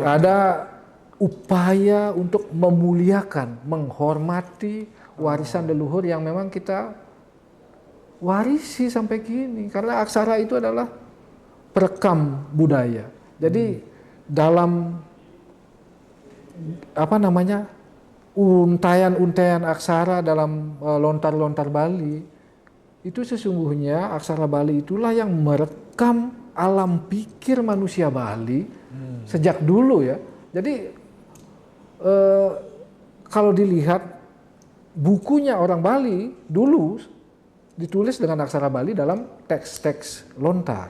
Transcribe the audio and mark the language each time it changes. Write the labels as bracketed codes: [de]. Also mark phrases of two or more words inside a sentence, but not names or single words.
[id] Ada upaya untuk memuliakan, menghormati warisan leluhur yang memang kita warisi sampai kini. Karena aksara itu adalah perekam budaya. Jadi dalam untayan-untayan aksara dalam lontar-lontar Bali itu sesungguhnya aksara Bali itulah yang merekam alam pikir manusia Bali sejak dulu ya. Jadi kalau dilihat bukunya orang Bali dulu ditulis dengan aksara Bali dalam teks-teks lontar.